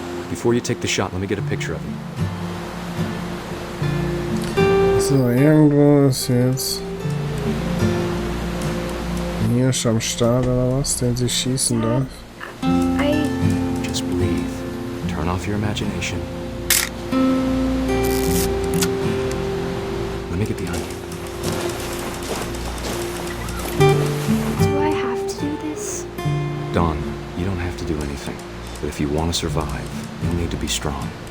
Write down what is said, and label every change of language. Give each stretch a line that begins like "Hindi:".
English: Before you take the shot, let me get a picture of him.
German: So, irgendwo ist jetzt hier schon am Start oder was, den sie schießen darf.
English: Just breathe. Turn off your imagination. Let me get behind you. Do I have to do this? Don, you don't have to do anything. But if you want to survive, you'll need to be strong.